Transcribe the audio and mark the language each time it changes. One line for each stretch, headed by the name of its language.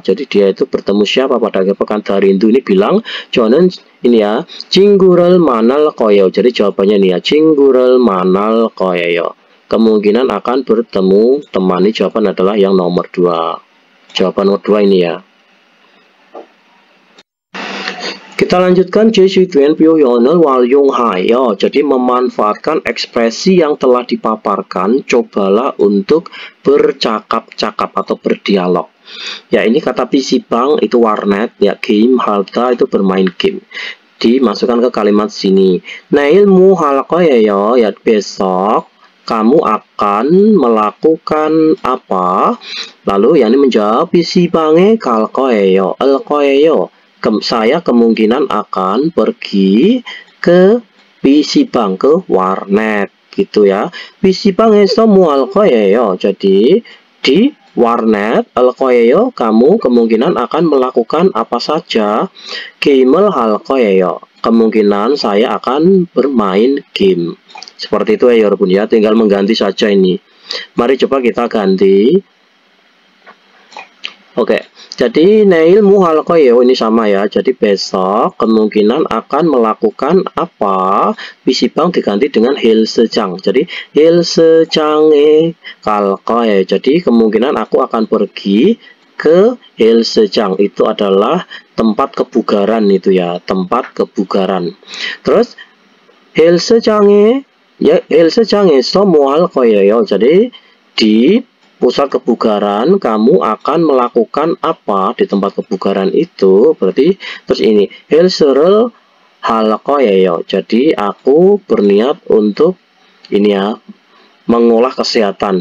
Indonesian: Jadi dia itu bertemu siapa pada akhir pekan? Darindu ini bilang, 저는 ini ya,
Korean: 친구를 만날 거예요.
Indonesian: Jadi jawabannya ini ya,
Korean: 친구를 만날 거예요.
Indonesian: Kemungkinan akan bertemu teman. Ini jawaban adalah yang nomor 2. Jawaban nomor 2 ini ya. Kita lanjutkan
Korean: 제시된 표현을 활용하여.
Indonesian: Jadi memanfaatkan ekspresi yang telah dipaparkan, cobalah untuk bercakap-cakap atau berdialog. Ya, ini kata PC방 itu warnet, ya game, halta itu bermain game. Dimasukkan ke kalimat sini.
Korean: 내일 뭐 할 거예요?
Indonesian: Ya besok kamu akan melakukan apa? Lalu yang ini menjawab
Korean: PC방에 갈 거예요. 갈 거예요.
Indonesian: Saya kemungkinan akan pergi ke PC방, ke warnet gitu ya.
Korean: PC방에서 뭐 할 거예요?
Indonesian: Jadi di warnet
Korean: 할 거예요
Indonesian: kamu kemungkinan akan melakukan apa saja.
Korean: 게임을 할 거예요.
Indonesian: Kemungkinan saya akan bermain game. Seperti itu ya Yorobun ya, tinggal mengganti saja ini. Mari coba kita ganti. Oke, jadi
Korean: 내일 뭐 할 거예요?
Indonesian: Ini sama ya. Jadi besok kemungkinan akan melakukan apa? PC방 diganti dengan 헬스장. Jadi
Korean: 헬스장에 갈 거예요.
Indonesian: Jadi kemungkinan aku akan pergi ke 헬스장. Itu adalah tempat kebugaran itu ya, tempat kebugaran. Terus
Korean: 헬스장에, ya 헬스장에서 뭐 할 거예요?
Indonesian: Jadi di pusat kebugaran kamu akan melakukan apa di tempat kebugaran itu? Berarti terus ini
Korean: 헬스를 할 거예요.
Indonesian: Jadi aku berniat untuk ini ya, mengolah kesehatan.